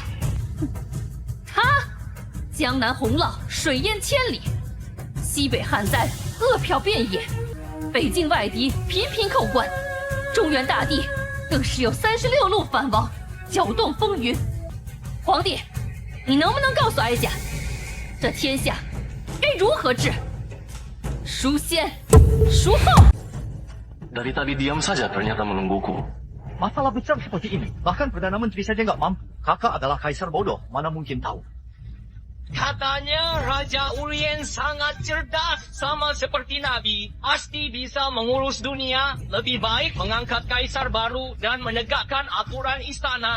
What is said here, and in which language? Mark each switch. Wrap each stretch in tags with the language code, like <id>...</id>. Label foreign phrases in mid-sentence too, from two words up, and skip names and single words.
<zh>他江南洪涝，水淹千里；西北旱灾，饿殍遍野；北境外敌频频扣关，中原大地更是有36路反王，搅动风云。皇帝，你能不能告诉哀家，这天下该如何治？孰先，孰后？</zh> <id>Dari tadi diam saja ternyata menungguku. Masalah besar seperti ini, bahkan Perdana Menteri saja nggak mampu. Kakak adalah kaisar bodoh, mana mungkin tahu. Katanya Raja Urien sangat cerdas, sama seperti Nabi. Pasti bisa mengurus dunia. Lebih baik mengangkat kaisar baru dan menegakkan aturan istana.</id>